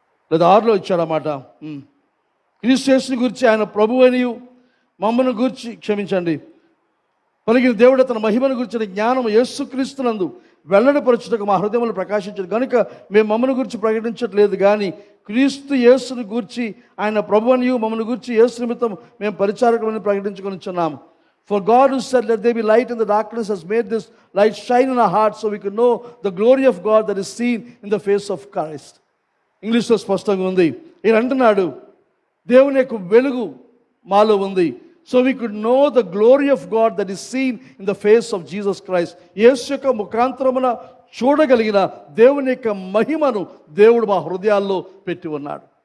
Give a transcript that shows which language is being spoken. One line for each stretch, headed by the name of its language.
Telugu: లేదా 6లో ఇచ్చాడన్నమాట. క్రీస్తు యేసుని గురించి, ఆయన ప్రభువనియు మమ్మను గూర్చి, క్షమించండి, పలికిన దేవుడు తన మహిమను గురించిన జ్ఞానం యేసుక్రీస్తునందు వెల్లడిపరచుటకు మా హృదయములు ప్రకాశించదు కనుక మేము మమ్మను గురించి ప్రకటించట్లేదు, కానీ క్రీస్తు యేసుని గూర్చి, ఆయన ప్రభువనియు మమ్మను గూర్చి యేసు నిమిత్తం మేము పరిచారకులని ప్రకటించుకొనిచున్నాము.
English: For God who said, let there be light in the darkness, has made this light shine in our hearts so we can know the glory of God that is seen in the face of Christ.
Telugu: ఇంగ్లీష్లో స్పష్టంగా ఉంది. ఈయన అంటున్నాడు, దేవుని యొక్క వెలుగు మాలో ఉంది.
English: So we could know the glory of God that is seen in the face of Jesus Christ.
Telugu: యేసు యొక్క ముఖాంతరమున చూడగలిగిన దేవుని యొక్క మహిమను దేవుడు మా హృదయాల్లో పెట్టి ఉన్నాడు.